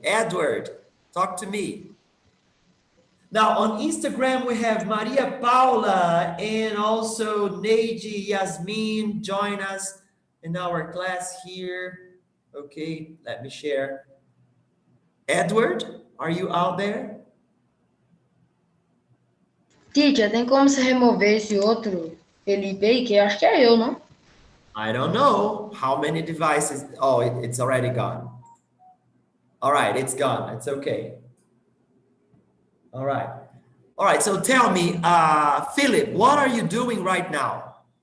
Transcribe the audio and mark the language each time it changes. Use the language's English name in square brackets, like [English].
[English] Edward, talk to me. Now on Instagram, we have Maria Paula and also Neji Yasmin join us in our class here. Okay, let me share. Edward, are you out there? [Portuguese] Teacher, tem como você remover esse outro Felipe aí, que eu acho que é eu, não? [English] I don't know how many devices. Oh, it's already gone. All right, it's gone. It's okay. All right. All right, so tell me, Philip, what are you doing right now?